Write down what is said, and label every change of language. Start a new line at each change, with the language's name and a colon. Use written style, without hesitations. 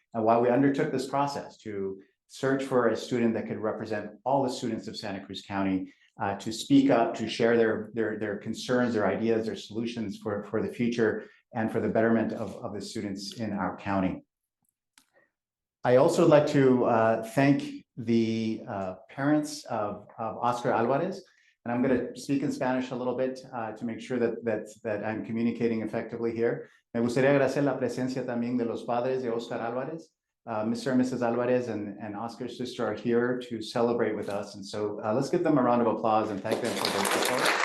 English: And while we undertook this process to search for a student that could represent all the students of Santa Cruz County, to speak up, to share their concerns, their ideas, their solutions for the future and for the betterment of the students in our county. I also would like to thank the parents of Oscar Alvarez, and I'm going to speak in Spanish a little bit to make sure that I'm communicating effectively here.
Spanish: Me gustaría agradecer la presencia también de los padres de Oscar Alvarez.
English: Mr. and Mrs. Alvarez and Oscar's sister are here to celebrate with us. And so let's give them a round of applause and thank them for their support.